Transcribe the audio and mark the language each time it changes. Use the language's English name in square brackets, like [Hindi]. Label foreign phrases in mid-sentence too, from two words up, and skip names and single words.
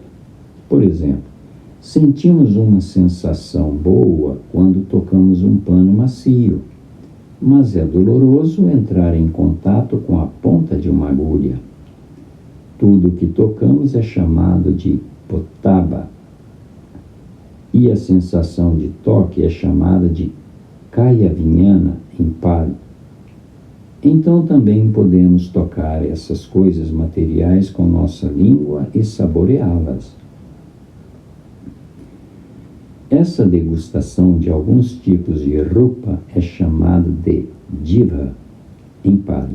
[Portuguese] Por exemplo, sentimos uma sensação boa quando tocamos um pano macio, mas é doloroso entrar em contato com a ponta de uma agulha. Tudo que tocamos é chamado de potaba, e a sensação de toque é chamada de [Pali] kaya vijnana [Portuguese] em Pali. Então também podemos tocar essas coisas materiais com nossa língua e saboreá-las. Essa degustação de alguns tipos de rupa é chamada de jiva em Pali.